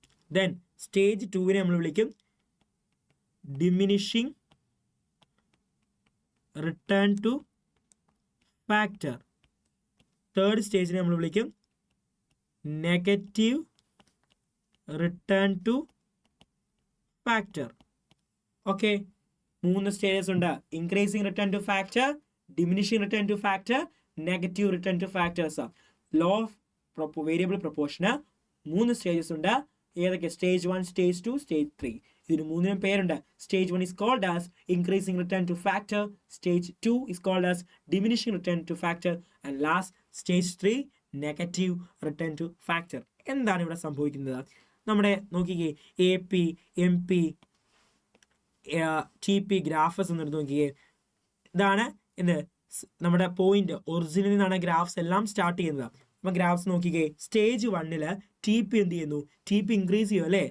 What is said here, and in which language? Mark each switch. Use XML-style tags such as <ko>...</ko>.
<en>Then stage 2</en> <ml>നമ്മൾ വിളിക്കും</ml> <en>diminishing return to factor. Third stage</en> <ml>നമ്മൾ വിളിക്കും</ml> <en>negative return to factor.</en> <ml>Okay, 3 stages ഉണ്ട്. Increasing return two factor, diminishing return two factor, negative return to factors. Law of variable പ്രൊപ്പോർഷന് 3 stages ഉണ്ട്. ഏതൊക്കെ? Stage 1, stage 2, stage 3. ഇതിന് 3 പേരുണ്ട്.</ml> <en>Stage 1 is called as increasing return to factor, stage 2 is called as diminishing return to factor, and last stage 3 negative return to factor.</en> <ml>എന്താണ് ഇവിടെ സംഭവിക്കുന്നത്? നമ്മുടെ നോക്കിക്കേ, AP, MP, TP graphs എന്ന് നോക്കിക്കേ. ഇതാണ് എന്ത് നമ്മുടെ പോയിന്റ്. ഒറിജിനിൽ നിന്നാണ് ഗ്രാഫ്സ് എല്ലാം സ്റ്റാർട്ട് ചെയ്യുന്നത്. അപ്പം ഗ്രാഫ്സ് നോക്കിക്കേ, സ്റ്റേജ് 1 TP എന്ത് ചെയ്യുന്നു? TP ഇൻക്രീസ് ചെയ്യും അല്ലേ?</ml>